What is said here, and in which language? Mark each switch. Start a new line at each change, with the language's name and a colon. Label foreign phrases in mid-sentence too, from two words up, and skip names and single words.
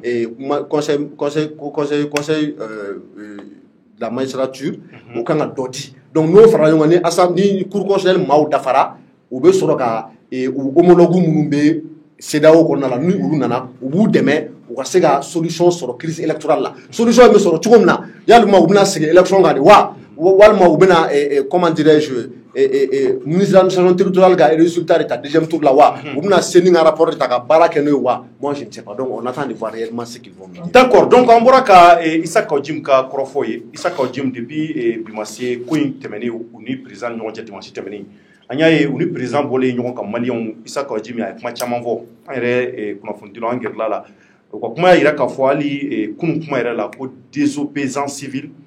French: conseil la magistrature
Bambara: o kan ka dɔ di donc n'o fara ɲɔgɔn kan ni
French: cour constitutionnelle
Bambara: maaw dafara u bɛ sɔrɔ ka homologue minnu bɛ CEDEAO kɔnɔna la ni olu nana u b'u dɛmɛ u ka se ka solution sɔrɔ
French: crise électorale
Bambara: la solution bɛ sɔrɔ cogo min na yalima u bɛna segin élection kan de wa walma u bɛna
French: comment dirais-je ministre de l'administration territoriale
Bambara: ka résultat de ta
French: deuxième tour
Bambara: la wa u bɛna se ni ka rapport de ta ka baara kɛ n'o ye wa
French: moi je ne sais pas donc on attend de voir réellement ce qu'ils vont dire.
Bambara: D'accord, donc an bɔra ka Issa Kawjim ka kɔrɔfɔ ye Issa Kawjim depuis bi ma se ko in tɛmɛnen u ni président ɲɔgɔn cɛ dimanche tɛmɛnen an y'a ye u ni président bɔlen ɲɔgɔn kan maliyɛnw Issa Kawjim a ye kuma caman fɔ an yɛrɛ kunnafonidilaw an gɛrɛla la u ka kuma y'a jira k'a fɔ hali kunun kuma yɛrɛ la ko
French: désobéissance civile